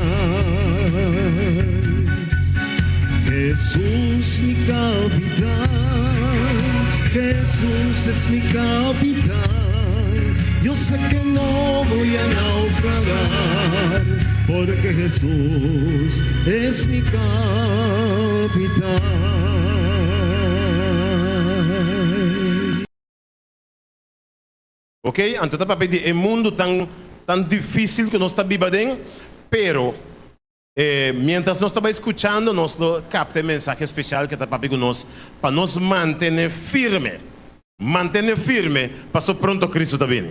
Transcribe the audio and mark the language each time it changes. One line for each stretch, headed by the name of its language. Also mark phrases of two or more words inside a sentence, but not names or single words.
Spanish: Jesús mi capitán, Jesús es mi capitán. Yo sé que no voy a naufragar, porque Jesús es mi capitán. Ok?
Portuguese: Então, para pedir, é um mundo tão difícil que nós estamos vivendo,
Spanish: pero, mientras
Portuguese: nós estamos escutando, nós captamos a mensagem especial que está para nós, para nos manter firme, para so pronto Cristo está vindo.